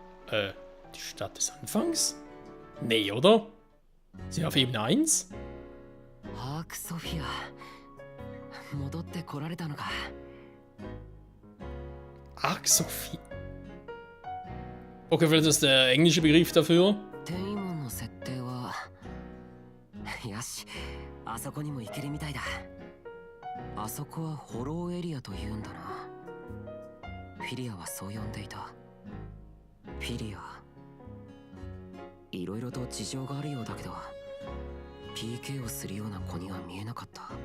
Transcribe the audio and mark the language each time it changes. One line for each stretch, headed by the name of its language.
German: Die Stadt des Anfangs? Nee, oder? Sind wir auf Ebene 1?
Japanese: アークソフィア戻ってこられたのか。
German: Arc Sophie. Okay, vielleicht ist das der englische Begriff dafür.
Japanese: 転移門の設定はよし、あそこにも行けるみたいだ。あそこはホローエリアと言うんだな。フィリアはそう呼んでいた。フィリア、いろいろと事情があるようだけど PK をするような子には見えなかった。